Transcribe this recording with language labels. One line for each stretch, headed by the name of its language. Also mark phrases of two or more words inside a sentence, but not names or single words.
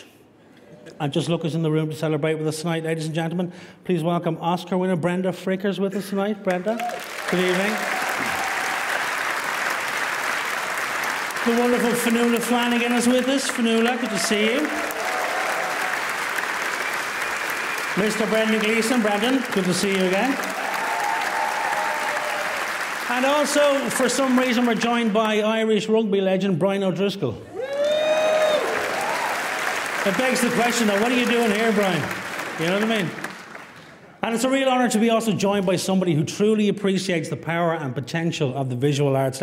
English: And just look us in the room to celebrate with us tonight, ladies and gentlemen. Please welcome Oscar winner Brenda Frickers with us tonight. Brenda, good evening. The wonderful Fionnuala Flanagan is with us. Fionnuala, good to see you. Mr. Brendan Gleeson. Brendan, good to see you again. And also, for some reason, we're joined by Irish rugby legend Brian O'Driscoll. It begs the question, though, what are you doing here, Brian? You know what I mean? And it's a real honour to be also joined by somebody who truly appreciates the power and potential of the visual arts.